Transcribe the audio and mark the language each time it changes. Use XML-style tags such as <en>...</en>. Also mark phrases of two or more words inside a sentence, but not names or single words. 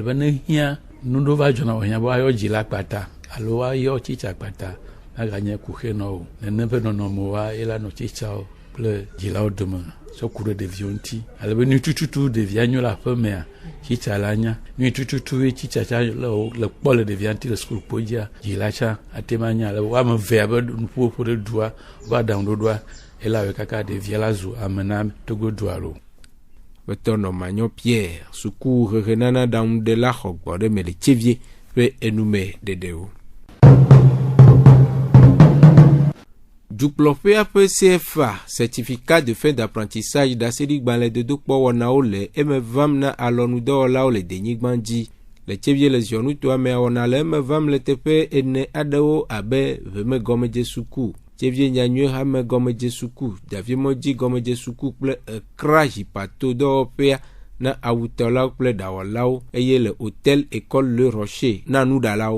<ee>be ne hiã nuɖo va dzɔna wòhiã be woayɔ dzila kpata alo woayɔ tsitsa kpata aganye kuxe nɔ o nene ƒe nɔnɔmewoa ela nɔ tsitsawo kple dzilawo dome tsɔ ku ɖe ɖeviwo ŋuti ale be nu tututu ɖevia nyo le aƒemea tsitsa la nya nu tututu tsitsa tsã le kpɔ le ɖevia ŋuti le sukulu kpo dzia dzila tsã ate ma nya ale woame vea be nuƒoƒo ɖe dua wobe aɖaŋuɖoɖoa ela wɔ kaka ɖevia la zu ame na togodoa lo. Aƒetɔ Nɔmanyo Pierre suku hehenana ɖaŋuɖela xɔ gbɔ ɖe me le tsevie ƒe enume ɖeɖewo. Dukplɔƒea ƒe CFA</ee> <fr>certificat de fin d'apprentissage</fr> <ee>d'aseri-gbalẽ dodokpɔ wɔnawo le eme vam na alɔnudɔwɔlawo le denyigba dzi. Le tsevie le ziɔnutoa mea wɔna le eme vam le teƒe ene aɖewo abe veme gɔmedze suku, tsevie nyanyue hame gɔmedze suku, Daviemɔdzi gɔmedze suku kple Ekra Zipato dɔwɔƒea na awutɔlawo kple ɖawɔlawo eye le hôtel école Le Rocher na nuɖalawo.</ee>